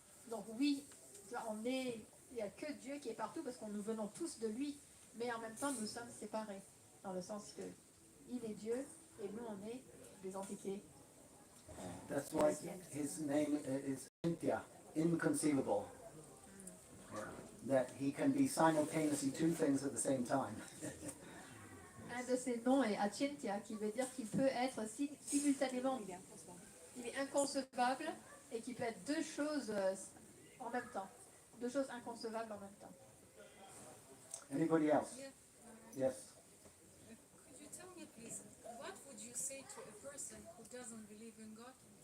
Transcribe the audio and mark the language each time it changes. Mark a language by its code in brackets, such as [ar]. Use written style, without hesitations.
[fr] Donc oui, il n'y a que Dieu qui est partout parce que nous venons tous de lui, mais en même temps nous sommes séparés, dans le sens que il est Dieu et nous on est des entités. [en] That's why his name is Cynthia, inconceivable. Yeah. That he can be simultaneously two things at the same time. [fr] Un de ses noms est Achintya, qui veut dire qu'il peut être simultanément, il est inconcevable et qui peut être deux choses en même temps, deux choses inconcevables en même temps. [en] Anybody else? Yes. Could you tell me, please, say to a person who doesn't believe in God?